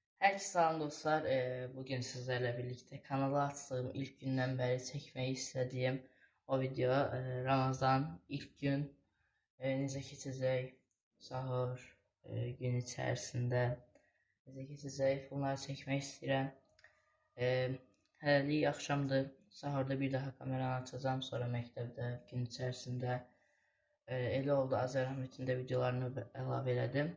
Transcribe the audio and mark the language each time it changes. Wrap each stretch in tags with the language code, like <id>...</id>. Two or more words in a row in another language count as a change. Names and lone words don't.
<tr>Herkese selam dostlar. Bugün sizlerle birlikte kanala attığım ilk günden beri çekmeyi istediğim o video</tr> <az>Ramazan ilk gün necə keçəcək, sahur gün içərisində necə keçəcək bunları çəkmək istəyirəm. Hələlik axşamdır. Sahurda bir daha kameranı açacağım, sonra məktəbdə gün içərisində elə oldu Azər Əhmədin də videolarını əlavə elədim.</az>